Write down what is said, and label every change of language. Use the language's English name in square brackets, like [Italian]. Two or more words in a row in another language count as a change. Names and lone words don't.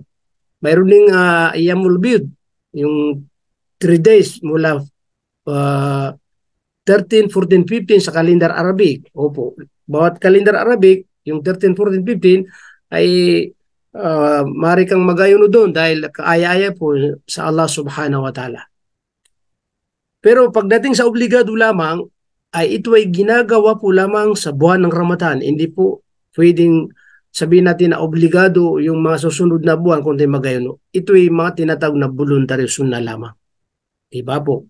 [Filipino] Mayroon ding Ayyamul Bid, yung [English] 3 days [Filipino] mula 13, 14, 15 sa kalendar Arabic. Opo. Bawat kalendar Arabic, yung 13, 14, 15 ay maaari kang mag-ayuno doon dahil kaaya-aya po sa Allah [Arabic] سبحانه وتعالى. [Filipino] Pero pagdating sa obligado lamang, ay ito ay ginagawa po lamang sa buwan ng Ramadan. Hindi po pwedeng sabihin natin na obligado yung mga susunod na buwan kundi mag-ayuno. Ito ay mga tinatawag na voluntary sunna lamang. Diba po?